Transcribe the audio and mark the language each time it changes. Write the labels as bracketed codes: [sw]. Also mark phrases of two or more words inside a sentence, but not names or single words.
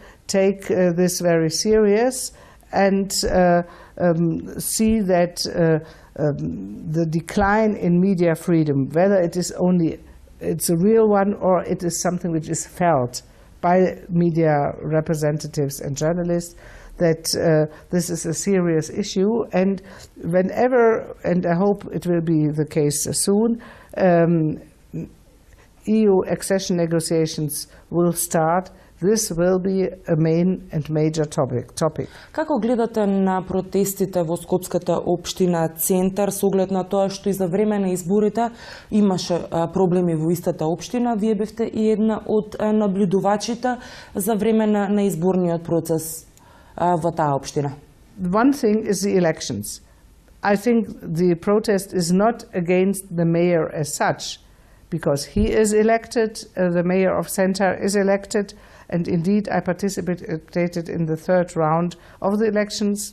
[en] take this very serious and see that the decline in media freedom, whether it's a real one or it is something which is felt by media representatives and journalists, that this is a serious issue. And whenever, and I hope it will be the case soon, EU accession negotiations will start, this will be a main and major topic. [mk] Како гледате на протестите во Скопската општина Центар со оглед на тоа што и за време на изборите имаше проблеми во истата општина? Вие бевте и една од наблюдувачите за време на изборниот процес во таа општина. [en] One thing is the elections. I think the protest is not against the mayor as such, because he is elected, the mayor of Center is elected, and indeed I participated in the third round of the elections.